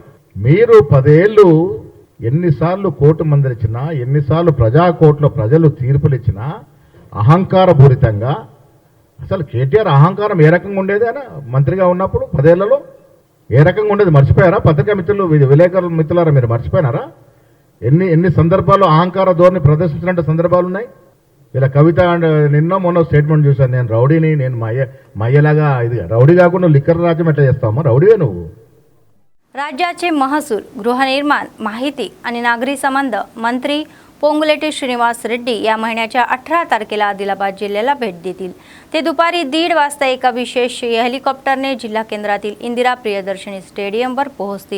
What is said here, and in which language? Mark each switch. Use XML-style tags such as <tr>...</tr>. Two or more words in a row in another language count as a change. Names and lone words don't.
<te>మీరు 10 ఏళ్ళు ఎన్నిసార్లు కోర్టు మందలిచ్చినా, ఎన్నిసార్లు ప్రజా కోర్టులో ప్రజలు తీర్పులు ఇచ్చినా అహంకారపూరితంగా, అసలు కేటీఆర్ అహంకారం ఏ రకంగా ఉండేది ఆయన మంత్రిగా ఉన్నప్పుడు 10 ఏళ్లలో ఏ రకంగా ఉండేది మర్చిపోయారా? పత్రికా మిత్రులు, విలేకరుల మిత్రులారా, మీరు మర్చిపోయినారా? ఎన్ని సందర్భాల్లో అహంకార ధోరణి ప్రదర్శించిన సందర్భాలు ఉన్నాయి. ఇలా కవిత నిన్న మొన్న స్టేట్మెంట్ చూశాను, నేను రౌడీని, నేను మయ్యలాగా. ఇది రౌడీ కాకుండా లిక్కర్ రాజ్యం ఎట్లా చేస్తావమ్మా? रौडीवे నువ్వు.</te> <mr>राज्याचे महसूल, गृहनिर्माण, माहिती आणि नागरी संबंध मंत्री पोंगुलेटी श्रीनिवास रेड्डी या महिन्याच्या 18 तारखेला आदिलाबाद जिल्ह्याला भेट देतील. ते दुपारी 1:30 वाजता एका विशेष हेलिकॉप्टरने जिल्हा केंद्रातील इंदिरा प्रियदर्शनी स्टेडियमवर पोहोचतील.</mr>